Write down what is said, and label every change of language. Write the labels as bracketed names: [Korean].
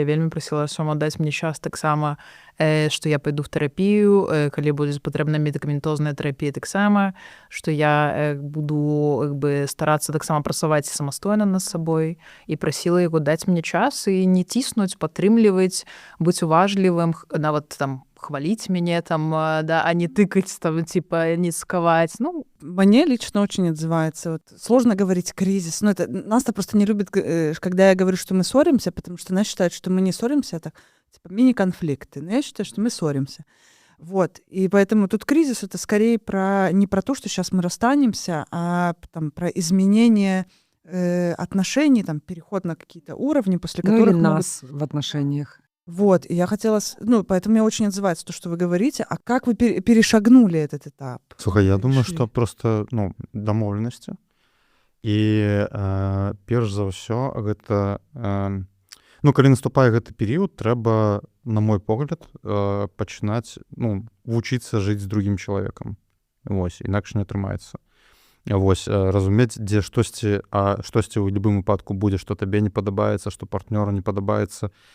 [Belarusian] Я вельмі прасіла Артёма даць мне час таксама, што я пайду в тэрапію, калі будзе патрэбна медыкаментозная тэрапія таксама, што я буду старацца таксама працаваць самастойна над сабой, і прасіла яго даць мне час і не ціснуць, падтрымліваць, быць уважлівым, нават там хвалить меня там, да, а не тыкать там, типа, не сковать. Ну, [Russian] мне лично очень отзывается. Вот, сложно говорить кризис. Ну, это нас-то просто не любят, когда я говорю, что мы ссоримся, потому что нас считают, что мы не ссоримся, это типа мини-конфликты. Но я считаю, что мы ссоримся. Вот. И поэтому тут кризис — это скорее не про то, что сейчас мы расстанемся, а там, про изменение отношений, там, переход на какие-то уровни, после которых... или нас в отношениях. Вот, и я хотела... Ну, поэтому мне очень отзывается то, что вы говорите. А как вы перешагнули этот этап? [Belarusian] Слухай, я думаю, што просто, дамоўленасці. І перш за ўсё гэта... калі наступае гэты перыяд, трэба, на мой погляд, пачынаць, вучыцца жыць з другім чалавекам. Вось, інакш не атрымаецца. Вось, разумець, дзе штосьці ў любым выпадку будзе, што табе не падабаецца, што партнёру не падабаецца.